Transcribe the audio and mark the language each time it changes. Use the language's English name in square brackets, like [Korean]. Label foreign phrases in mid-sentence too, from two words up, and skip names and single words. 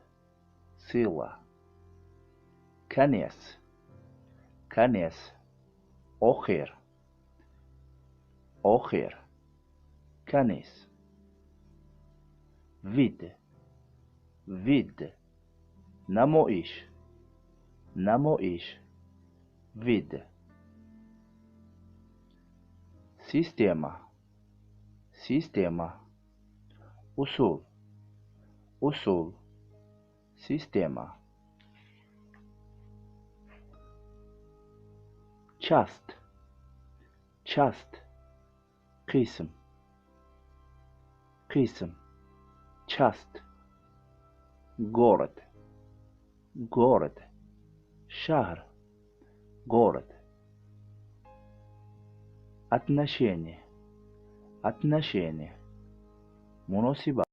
[Russian] Сила. Конец, конец. [Tajik] Охер, охер. [Russian] Конец. Вид, вид. [Tajik] Намоиш, намоиш. [Russian] Вид. Система, система. [Tajik] Усул, усул. [Russian] Система. Част, част. [Tajik] Кисм, кисм. [Russian] Част. Город, город. Шахр, город. Отношение, отношение. [Tajik] Муносиба.